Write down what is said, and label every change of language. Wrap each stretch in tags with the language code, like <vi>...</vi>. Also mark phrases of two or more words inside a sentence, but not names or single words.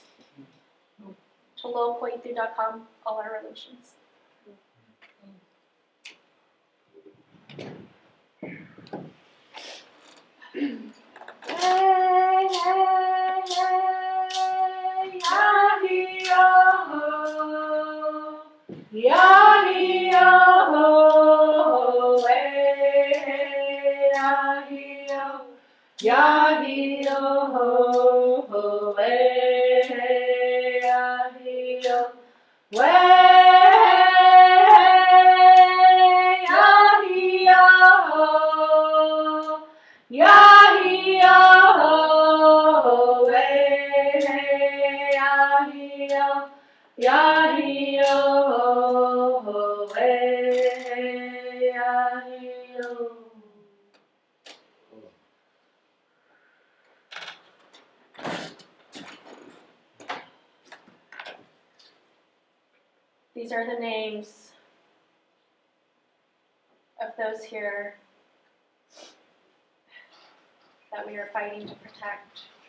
<en>To lowpointthrough.com, all our relations. Hey, hey, hey, yah-hee-oh-ho, yah-hee-oh-ho, hey, hey, yah-hee-oh, yah-hee-oh-ho, hey, hey, yah-hee-oh, hey, yah-hee-oh-ho, yah-hee-oh, hey, hey, yah-hee-oh, yah-hee-oh, hey, hey, yah-hee-oh. These are the names of those here that we are fighting to protect.</en>